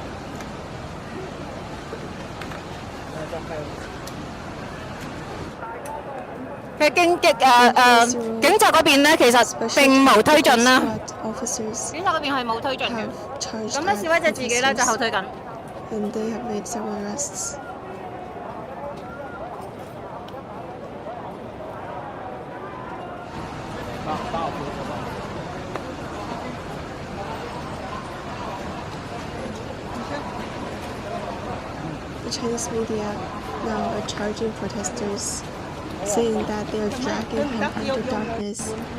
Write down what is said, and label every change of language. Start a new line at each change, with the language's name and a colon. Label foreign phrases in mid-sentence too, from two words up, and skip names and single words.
Cantonese: 嘅警察嗰邊咧，其實並無推進啦。警察嗰邊係冇推進嘅。咁咧，示威者自己咧就後退緊。
English: And they have made several arrests. The Chinese media now are charging protesters, saying that they are dragging him into darkness.